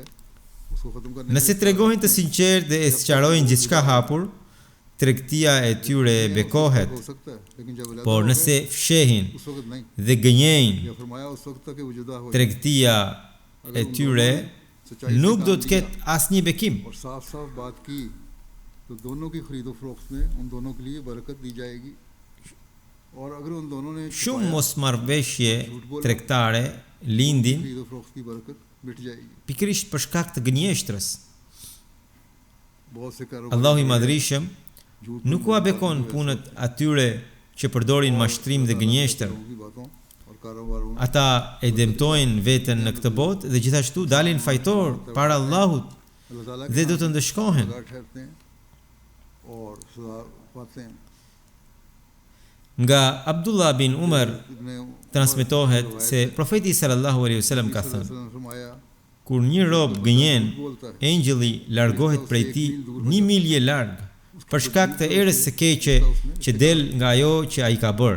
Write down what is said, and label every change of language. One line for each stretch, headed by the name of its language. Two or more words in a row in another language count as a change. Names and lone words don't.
Albanian: Nëse tregohen të sinqertë dhe e sqarojnë gjithçka hapur, tregtia e tyre bekohet. Por nëse fshehin dhe gënjejnë, tregtia e tyre nuk do të ketë asnjë bekim.
Urdu: تو دونوں کی خرید و فروخت میں ان دونوں کے لیے برکت دی جائے گی اور اگر ان دونوں نے
Albanian: Shumë mosmarrveshje tregtare lindin
Urdu: خرید و فروخت کی برکت مٹ جائے گی
Albanian: pikërisht për shkak të gënjeshtrës.
Urdu: بہت سے
Albanian: Allahu i Madhrishëm nuk u abekon punët atyre që përdorin mashtrim dhe gënjeshtër. Ata e dëmtojnë veten në këtë botë dhe gjithashtu dalin fajtor para Allahut dhe do të ndëshkohen. Nga Abdullah bin Umar transmetohet se profeti
Arabic: صلى الله عليه وسلم
Albanian: ka thënë: kur një rob gënjen, engjëlli largohet prej tij 1 milje larg për shkak të erës së keqe që del nga ajo që ai ka bërë.